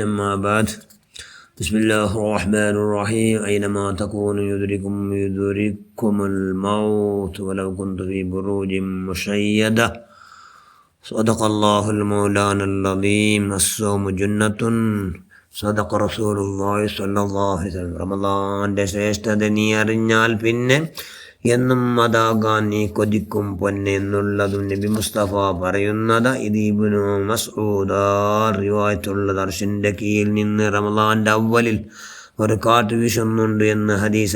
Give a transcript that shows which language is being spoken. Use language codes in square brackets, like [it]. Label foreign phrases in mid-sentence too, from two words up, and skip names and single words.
[ar] أما بعد، بسم الله الرحمن الرحيم. أينما تكونوا يدرككم الموت ولو كنت في بروج مشيدة. صدق الله المولانا العظيم. الصوم جنة. صدق رسول الله صلى الله عليه وسلم. [ml] റമളാന്റെ ശ്രേഷ്ഠത നീ അറിഞ്ഞാൽ പിന്നെ എന്നും അതാകാൻ നീ കൊതിക്കും പൊന്നെ എന്നുള്ളതും നബി മുസ്തഫ പറയുന്നത്. ഇത് ഇബ്നു മസ്ഊദ് റിവായത്തുള്ളത്. അർശിന്റെ കീഴിൽ നിന്ന് റമളാന്റെ അവ്വലിൽ ഒരു കാറ്റ് വീശുന്നുണ്ട് എന്ന് ഹദീസ്.